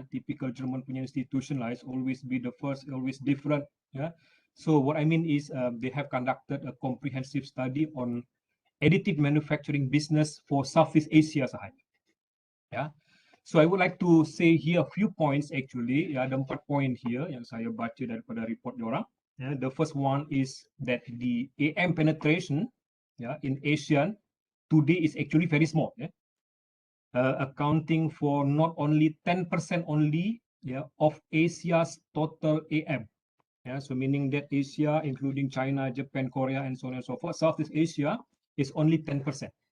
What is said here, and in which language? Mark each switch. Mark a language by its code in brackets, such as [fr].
[en] Typical German [ms] punya [en] institution is always be the first, always different. So what I mean is they have conducted a comprehensive study on additive manufacturing business for Southeast Asia [ms] sahaja. [en] So I would like to say here a few points actually. [ms] Ada 4 poin [en] here [ms] yang saya baca daripada report diorang. [en] The first one is that the AM penetration in Asia today is actually very small, accounting for not only 10% only of Asia's total AM. So meaning that Asia, including China, Japan, Korea, and so on and so forth, Southeast Asia is only 10%.